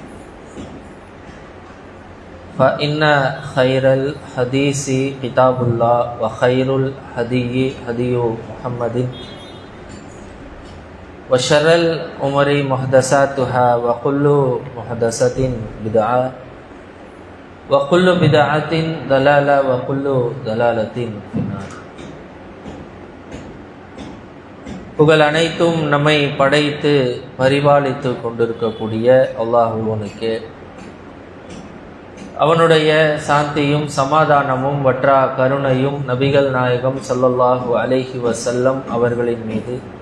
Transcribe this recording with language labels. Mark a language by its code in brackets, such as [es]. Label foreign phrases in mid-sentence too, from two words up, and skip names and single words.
[ar] فإن خير الحديث كتاب الله وخير الهدي هدي محمد وشر الأمور محدثاتها وكل محدثة بدعة وكل بدعة ضلالة وكل ضلالة في النار. [ta] புகழ் அனைத்தும் நம்மை படைத்து பரிபாலித்து கொண்டிருக்கக்கூடிய அல்லாஹ்வுக்கே அவனுடைய சாந்தியும் சமாதானமும் வற்றா கருணையும் நபிகள் நாயகம் [ar] صلى الله عليه وسلم [ta] அவர்களின் மீது,